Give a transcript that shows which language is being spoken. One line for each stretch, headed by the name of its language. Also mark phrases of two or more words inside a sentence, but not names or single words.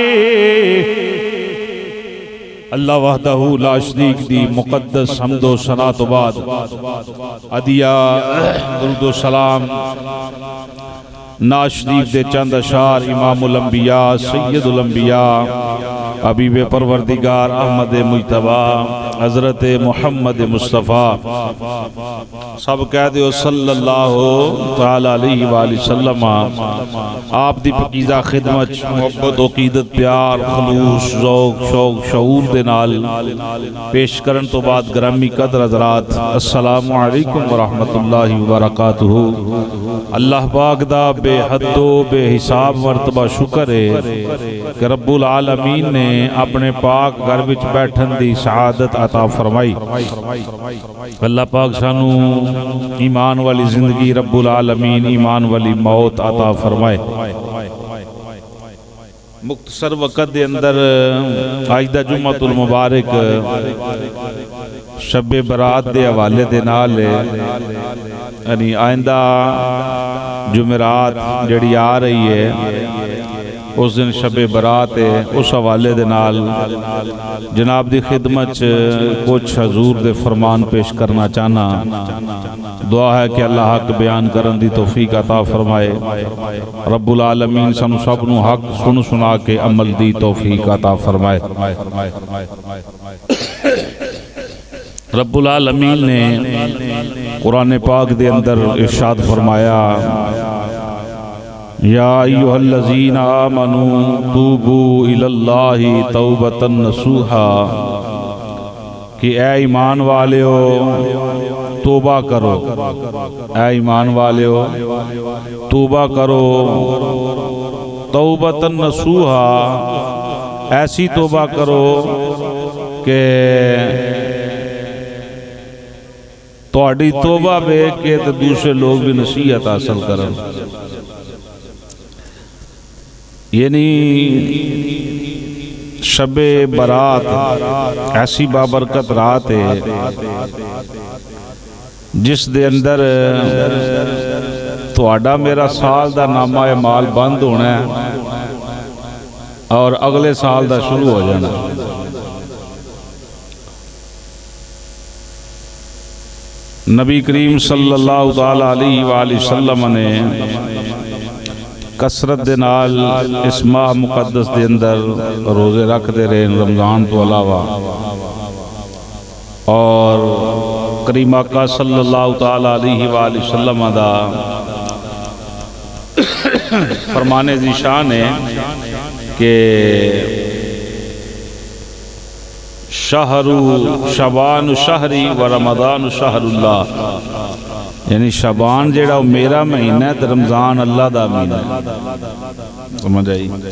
Arabic: الله وحده لا شريك
Punjabi: دی مقدس حمدو ثنا تو بعد ادیا درود و سلام نعت شریف دے چند اشعار امام الانبیاء سید الانبیاء حبیب پروردگار احمد مجتبیٰ حضرت محمد مصطفیٰ سب کہہ دو
Arabic: صلى الله تعالى عليه وسلم
Punjabi: آپ دی پاکیزہ خدمت محبت عقیدت پیار خلوص ذوق شوق شعور دے نال پیش کرن تو بعد گرامی قدر حضرات
Arabic: السلام عليكم و رحمة الله و بركاته.
Punjabi: اللہ پاک دا بےحدو بےحساب مرتبہ شکر ہے کہ رب العالمین نے اپنے پاک گھر وچ بیٹھن دی سعادت عطا فرمائی. اللہ پاک سانوں ایمان والی زندگی رب العالمین ایمان والی موت عطا فرمائے. مختصر وقت دے اندر آج دا جمعۃ المبارک شب برات دے حوالے دے نال یعنی آئندہ جمعرات جیہڑی آ رہی ہے اس دن شب برات ہے. اس حوالے دے نال جناب دی خدمت کچھ حضور دے فرمان پیش کرنا چاہنا. دعا ہے کہ اللہ حق بیان کرن دی توفیق عطا فرمائے. رب العالمین سانوں سب نوں حق سن سنا کے عمل دی توفیق عطا فرمائے. رب العالمین نے قرآن پاک دے اندر ارشاد فرمایا
Arabic: يا أيها الذين آمنوا توبوا إلى الله توبة نصوحا
Punjabi: کہ اے ایمان والیو توبہ کرو، اے ایمان والیو توبہ کرو.
Arabic: توبة نصوحا
Punjabi: ایسی توبہ کرو کہ تہاڈی توبہ ویکھ کے تو دوسرے لوگ بھی نصیحت حاصل کرن. یعنی شبے برات ایسی بابرکت رات ہے جس دے اندر تہاڈا میرا سال دا نامہ اعمال بند ہونا ہے اور اگلے سال دا شروع ہو جانا. نبی کریم
Arabic: صلى الله تعالى عليه وسلم
Punjabi: نے کثرت دے نال اس ماہ مقدس دے اندر روزے رکھتے رہے رمضان تو علاوہ اور کریم آقا
Arabic: صلى الله تعالى عليه وسلم
Punjabi: دا فرمانے دی شان ہے کہ
Arabic: شهر شعبان شهري و رمضان شهر الله
Punjabi: یعنی شعبان جیہڑا میرا مہینہ ہے تو رمضان اللہ دا مہینہ ہے۔ سمجھ آئی?